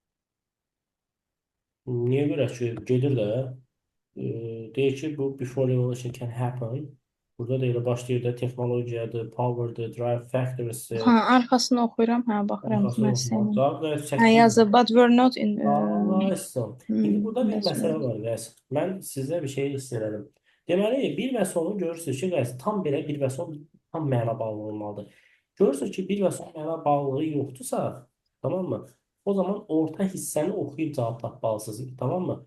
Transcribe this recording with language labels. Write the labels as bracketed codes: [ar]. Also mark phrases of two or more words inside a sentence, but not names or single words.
[az] Niyə görə ki, gedir də deyir ki, bu [en] before revolution can happen. [az] Burada da elə başlayır da texnologiyadır, power'dır, [en] drive factors'ı. [az] Hə, arxasını oxuyuram. Hə, baxıram Arxasını müəssisənin. oxumaq. Cavab və Hə, yazır, [en] but we're not in [az] Allah'ım. İndi burada bir məsələ industrial. var, guys. Mən sizə bir şey istəyirəm. Deməli, bir və sonu görürsünüz ki, guys, tam belə bir və son tam məna bağlı olmalıdır. Görürsünüz ki, bir və son məna bağlılığı yoxdursa, tamam mı? O zaman orta hissəni oxuyub cavab tapmalısınız, tamam mı?